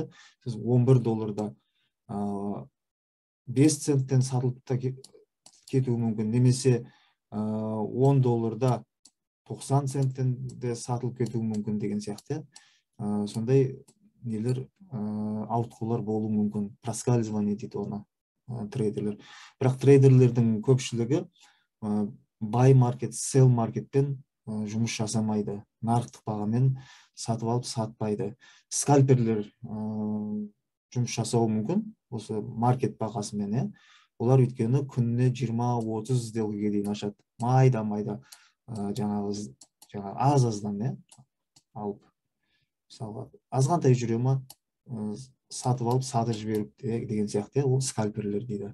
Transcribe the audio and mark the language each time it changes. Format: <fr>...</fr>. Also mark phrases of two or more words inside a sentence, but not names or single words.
<kk>Сіз $11 5 центтен сатылып та кетуі мүмкін, немесе $10 90 центтен де сатылып кетуі мүмкін деген сияқты. Сондай нелер ауытқулар болуы мүмкін. Проскальзывание дейді оны трейдерлер. Бірақ трейдерлердің көпшілігі</kk> <en>buy market,</en> <kk>sell маркетпен жұмыс жасамайды. Нарықтық бағамен сатып алып сатпайды. Скальперлер жұмыс жасауы мүмкін осы маркет бағасымен. Олар өйткені күніне 20-30 сделкаға дейін ашады. Майда жаңағы аз-аздан алып, мысалға азғантай жүре ма, сатып алып сатып жіберіп деген сияқты, ол скальперлер дейді.</kk>